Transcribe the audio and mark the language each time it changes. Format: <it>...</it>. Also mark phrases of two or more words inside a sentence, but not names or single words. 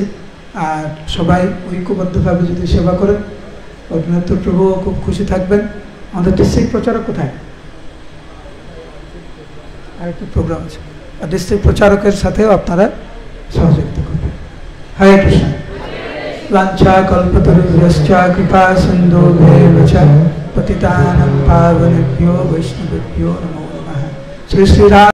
<bn>আর সবাই ঐক্যবদ্ধভাবে যদি সেবা করেন, পদ্মনাথ প্রভুও খুব খুশি থাকবেন। আমাদের ডিস্ট্রিক্ট প্রচারক কোথায়? আরেকটি প্রোগ্রাম আছে, আর ডিস্ট্রিক্ট প্রচারকের সাথেও আপনারা সহযোগিতা করবেন। হরে কৃষ্ণ।</bn> <sa>वाञ्छा कल्पतरुभ्यश्च कृपा सिन्धुभ्येव च पतितानां पावनेभ्यो वैष्णवेभ्यो नमो नमः। श्री श्री राम।</sa>